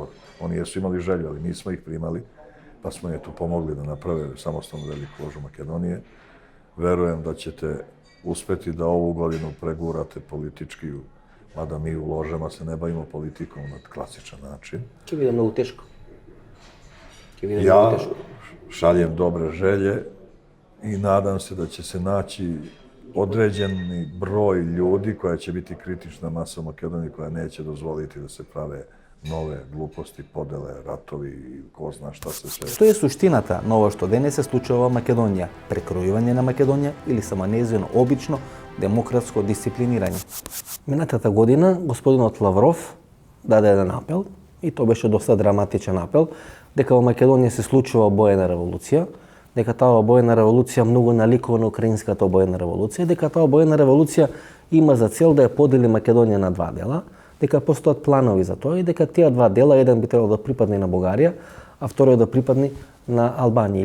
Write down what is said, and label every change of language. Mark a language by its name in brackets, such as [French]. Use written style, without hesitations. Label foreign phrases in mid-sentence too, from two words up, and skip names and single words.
[Serbian] Oni jesu imali želju, ali nismo ih primali, pa smo je tu pomogli da naprave samostalnu Veliku ložu Makedonije. Verujem da ćete uspeti da ovu godinu pregurate politički, mada mi u ložama se ne bavimo politikom na klasičan način. [Macedonian] Ќе биде многу тешко. [Serbian] Ja šaljem dobre želje i nadam se da će se naći određeni broj ljudi koja će biti kritična masa u Makedoniji, koja neće dozvoliti da se prave nove gluposti, podele, ratovi i ko zna šta se sve. [Macedonian] Што е суштината на ова што денес се случува во Македонија? Прекројување на Македонија или само нејзино обично демократско дисциплинирање? Минатата година господинот Лавров даде еден апел, и тоа беше доста драматичен апел, дека во Македонија се случува обоена револуција, дека таа обоена револуција многу наликува на украинската обоена револуција, дека таа обоена револуција има за цел да ја подели Македонија на два дела, дека постојат планови за тоа и дека тие два дела, еден би требало да припадне на Бугарија, а вториот да припадне на Албанија.